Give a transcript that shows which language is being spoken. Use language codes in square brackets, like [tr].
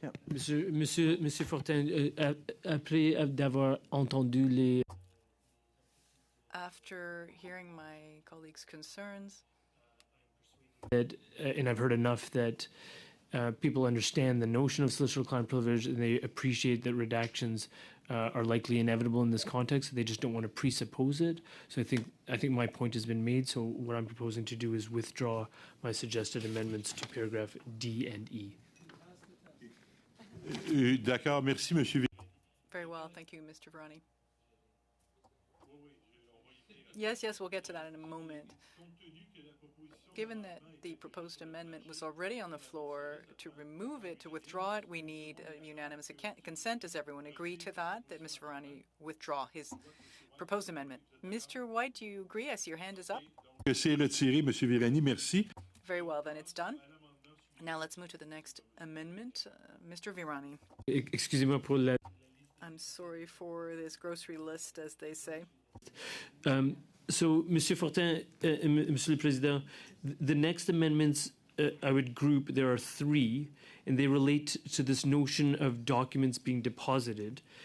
[fr] Monsieur Fortin, après d'avoir entendu les... [en] After hearing my colleagues' concerns, and I've heard enough that people understand the notion of solicitor-client privilege, and they appreciate that redactions are likely inevitable in this context. They just don't want to presuppose it. So I think my point has been made. So what I'm proposing to do is withdraw my suggested amendments to paragraph D and E. [fr] D'accord, merci, Monsieur. [en] Very well, thank you, Mr. Virani. Yes, we'll get to that in a moment. Given that the proposed amendment was already on the floor, to remove it, to withdraw it, we need unanimous consent. Does everyone agree to that Mr. Virani withdraw his proposed amendment? Mr. White, do you agree? I see your hand is up. [fr] C'est retiré, Monsieur Virani, merci. [en] Very well, then it's done. Now let's move to the next amendment. Mr. Virani. [fr] Excusez-moi pour la... [en] I'm sorry for this grocery list, as they say. So, Monsieur Fortin, Monsieur le Président, the next amendments I would group, there are three, and they relate to this notion of documents being deposited.